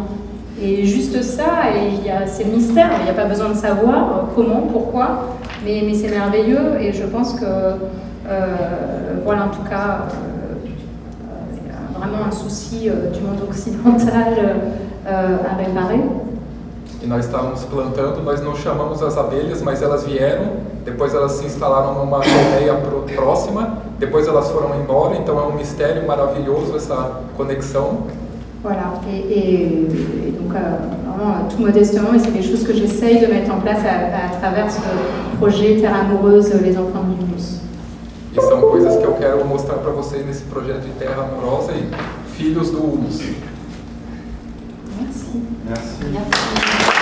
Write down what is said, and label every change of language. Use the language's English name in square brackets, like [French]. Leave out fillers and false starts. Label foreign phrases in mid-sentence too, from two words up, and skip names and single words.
[French] Et juste ça, c'est le mystère, il n'y a pas besoin de savoir comment, pourquoi, mais c'est merveilleux, et je pense que, voilà, en tout cas, il y a vraiment un souci du monde occidental à réparer. [Portuguese] E nós estávamos plantando, nós não chamamos as abelhas, mas elas vieram, depois elas se instalaram numa colmeia próxima, depois elas foram embora, então é um mistério maravilhoso essa conexão. [French] Voilà, et donc vraiment tout modestement, et c'est des choses que j'essaye de mettre en place à travers ce projet Terre Amoureuse, les enfants du Humus. [Portuguese] E são coisas que eu quero mostrar para vocês nesse projeto de Terra Amorosa e Filhos do Humus. [French] Merci. Merci. Merci.